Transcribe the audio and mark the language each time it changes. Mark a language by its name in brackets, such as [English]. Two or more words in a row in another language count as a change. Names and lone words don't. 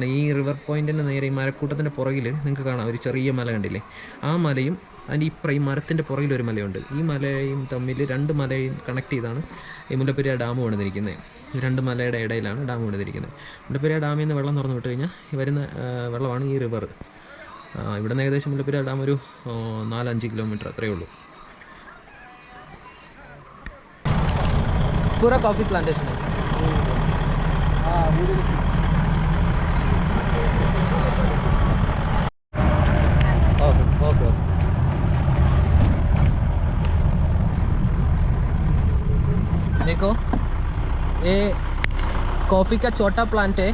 [Malayalam] ഈ [English] river pointinte [Malayalam] നേരെ ഈ മരക്കൂട്ടത്തിൻ്റെ പുറകിൽ നിങ്ങൾക്ക് കാണാം ഒരു ചെറിയ മല കണ്ടില്ലേ, ആ മലയും അതിൻ്റെ ഈ മരത്തിൻ്റെ പുറകിലൊരു മലയുണ്ട്. ഈ മലയും തമ്മിൽ 2 മലയും കണക്ട് ചെയ്താണ് ഈ മുല്ലപ്പെരിയാർ ഡാം പണിതിരിക്കുന്നത്. 2 മലയുടെ ഇടയിലാണ് ഡാം പണിതിരിക്കുന്നത്. മുല്ലപ്പെരിയാർ ഡാമിൽ നിന്ന് വെള്ളം തുറന്നു വിട്ട് കഴിഞ്ഞാൽ വരുന്ന വെള്ളമാണ് ഈ റിവർ. ഇവിടെ നിന്ന് ഏകദേശം മുല്ലപ്പെരിയാർ ഡാം ഒരു 4-5 കിലോമീറ്റർ അത്രയേ ഉള്ളൂ. [Hindi] पूरा [English] coffee plantation [Hindi] है। [English] okay okay [Hindi] देखो ये कॉफ़ी का छोटा प्लांट है।